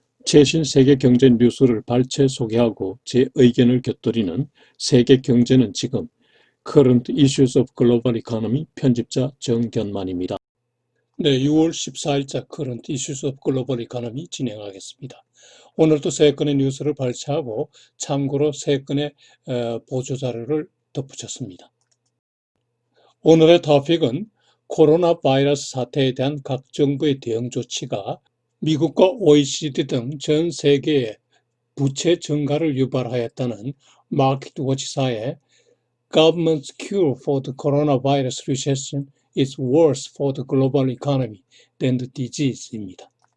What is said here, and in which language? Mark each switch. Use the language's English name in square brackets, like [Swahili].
[Korean] 최신 세계 경제 뉴스를 발췌 소개하고 제 의견을 곁들이는 세계 경제는 지금 Current Issues of Global Economy 편집자 정견만입니다. 네, 6월 14일자 Current Issues of Global Economy 진행하겠습니다. 오늘도 세 건의 뉴스를 발췌하고 참고로 세 건의 보조자료를 덧붙였습니다. 오늘의 토픽은 코로나 바이러스 사태에 대한 각 정부의 대응 조치가 미국과 OECD 등 전 세계의 부채 증가를 유발하였다는 마켓워치사의 [English] Government's cure for the coronavirus recession is worse for the global economy than the disease [Korean] 입니다.